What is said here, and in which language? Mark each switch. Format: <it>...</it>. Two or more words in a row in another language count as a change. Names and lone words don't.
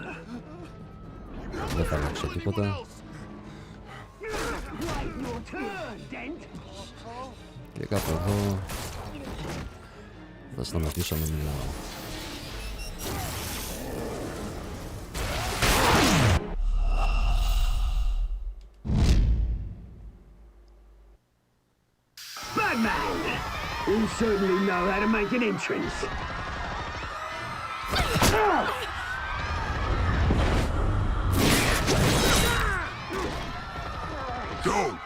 <el>Δεν θα αλλάξω τίποτα. Και κάπου εδώ θα σταματήσω να μιλάω.</el> <en>You certainly know how to make an entrance. Go!</en>